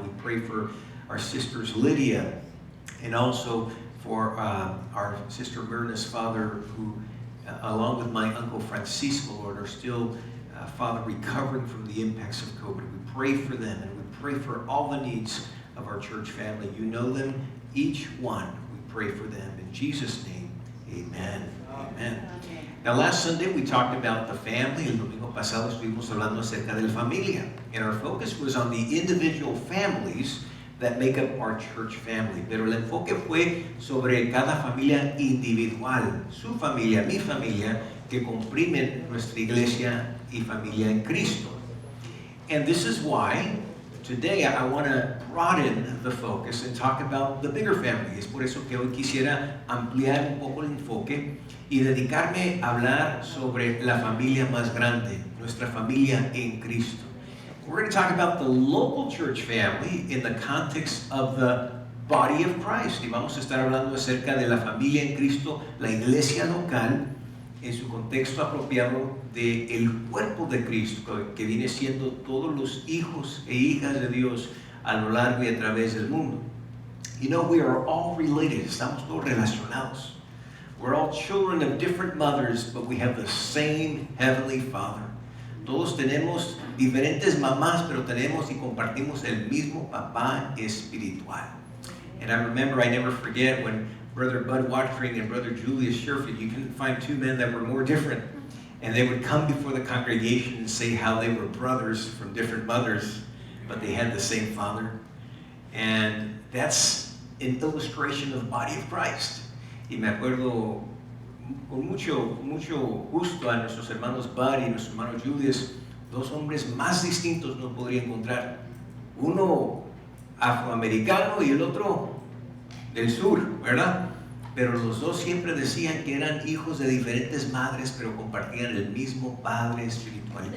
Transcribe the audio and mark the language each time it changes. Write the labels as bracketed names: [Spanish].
[English] We pray for our sisters Lydia, and also for our sister Myrna's father, who, along with my uncle Francisco, Lord, are still, Father, recovering from the impacts of COVID. We pray for them, and we pray for all the needs of our church family. You know them, each one. We pray for them. In Jesus' name, amen. Amen. Now, last Sunday we talked about the family. [Spanish] El domingo pasado estuvimos hablando acerca de la familia. [English] And our focus was on the individual families that make up our church family. [Spanish] Pero el enfoque fue sobre cada familia individual, su familia, mi familia, que comprimen nuestra iglesia y familia en Cristo. [English] And this is why today I want to broaden the focus and talk about the bigger family. [Spanish] Es por eso que hoy quisiera ampliar un poco el enfoque y dedicarme a hablar sobre la familia más grande, nuestra familia en Cristo. [English] We're going to talk about the local church family in the context of the body of Christ. [Spanish] Y vamos a estar hablando acerca de la familia en Cristo, la iglesia local, en su contexto apropiado del cuerpo de Cristo, que viene siendo todos los hijos e hijas de Dios a lo largo y a través del mundo. [English] You know, we are all related. [Spanish] Estamos todos relacionados. [English] We're all children of different mothers, but we have the same Heavenly Father. [Spanish] Todos tenemos diferentes mamás, pero tenemos y compartimos el mismo papá espiritual. [English] And I remember, I never forget, when Brother Bud Watering and Brother Julius Sherfield, you couldn't find two men that were more different. And they would come before the congregation and say how they were brothers from different mothers, but they had the same father. And that's an illustration of the body of Christ. [Spanish] Y me acuerdo con mucho gusto a nuestros hermanos Bud y nuestro hermano Julius, dos hombres más distintos no podría encontrar. Uno afroamericano y el otro del sur, ¿verdad? Pero los dos siempre decían que eran hijos de diferentes madres, pero compartían el mismo Padre espiritual.